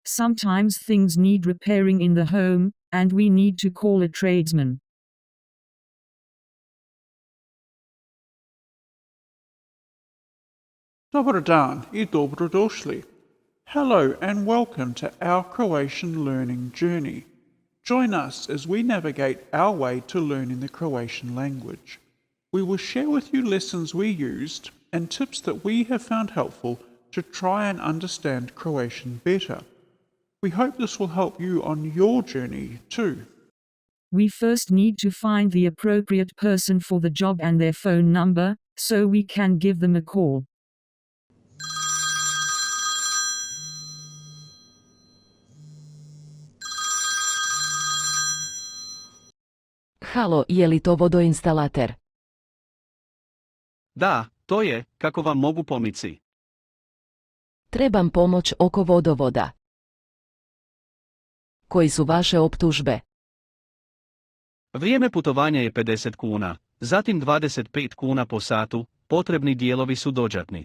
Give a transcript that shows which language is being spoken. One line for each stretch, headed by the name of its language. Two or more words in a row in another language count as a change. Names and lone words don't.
English: Sometimes things need repairing in the home, and we need to call a tradesman.
Croatian: Dobar dan I dobrodošli.
English: Hello and welcome to our Croatian learning journey. Join us as we navigate our way to learning the Croatian language. We will share with you lessons we used and tips that we have found helpful to try and understand Croatian better. We hope this will help you on your journey too. We first need to find the appropriate person for the job and their phone number, so we can give them a call.
Croatian: Halo, je li to vodoinstalater? Da, to je, kako vam mogu pomoći. Trebam pomoć oko vodovoda. Koji su vaše optužbe? Vrijeme putovanja je 50 kuna, zatim 25 kuna po satu, potrebni dijelovi su dođatni.